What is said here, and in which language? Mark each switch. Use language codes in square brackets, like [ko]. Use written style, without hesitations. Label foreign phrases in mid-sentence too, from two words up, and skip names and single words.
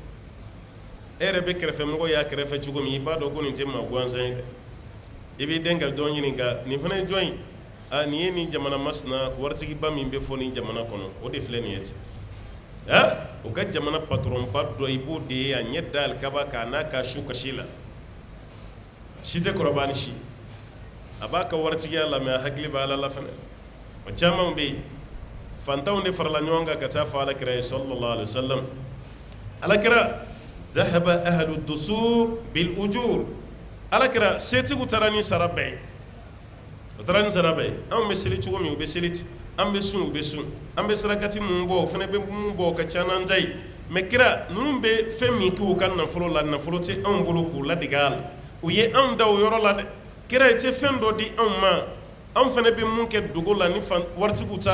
[bm] e yɛrɛ bɛ kɛrɛfɛ mɔgɔ y'a kɛrɛfɛ cogo min i b'a dɔn ko nin tɛ maa gansan ye dɛ i b'i den ka dɔn ɲininka nin fana ye jɔn ye nin ye nin jamana masina waritigiba min bɛ fɔ nin jamana kɔnɔ o de filɛ nin ye ten o ka jamana patɔrɔnba dɔ i b'o de ye a ɲɛ da alikaba kan n'a ka su kasi la si tɛ kɔrɔbaya ni si a b'a ka waritigiya lamɛn a hakili b'a la fana o caman bɛ yen fantanw de farala ɲɔgɔn kan ka taa fɔ alakira ye [ar] صلى الله عليه وسلم [bm] alakira [ar] ذهب أهل الدثور بالأجور [bm] alakira setigiw taara ni sara bɛɛ ye o taara ni sara bɛɛ ye anw bɛ seli cogo min u bɛ seli ten an bɛ sun u bɛ sun an bɛ sarakati mun bɔ o fana bɛ mun bɔ o ka ca n'an ta ye mɛ kira ninnu bɛ fɛn min k'u ka nafolo la nafolo tɛ anw bolo k'u ladege a la u ye anw da o yɔrɔ la dɛ kira i tɛ fɛn dɔ di anw ma anw fana bɛ mun kɛ dogo la ni waritigiw t'a